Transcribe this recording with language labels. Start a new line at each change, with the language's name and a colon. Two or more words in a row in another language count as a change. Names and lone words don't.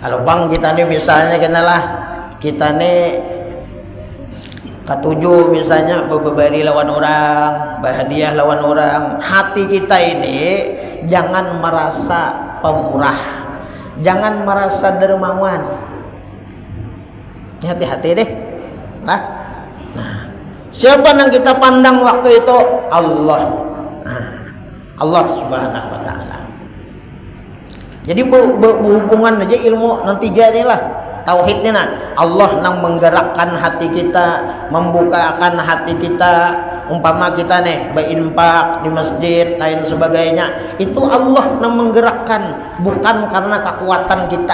Indonesian: Kalau bang kita nih misalnya kenalah kita nih ketujuh misalnya berbari lawan orang, berhadiah lawan orang, hati kita ini jangan merasa pemurah, jangan merasa dermawan. Hati-hati deh lah. Siapa yang kita pandang waktu itu? Allah. Allah
Arabic: Subhanahu wa Ta'ala.
Indonesian: Jadi berhubungan aja ilmu nanti jadi lah tauhidnya nah. Allah yang menggerakkan hati kita, membukakan hati kita. Umpama kita nih berinfak di masjid lain sebagainya, itu Allah yang menggerakkan, bukan karena kekuatan kita.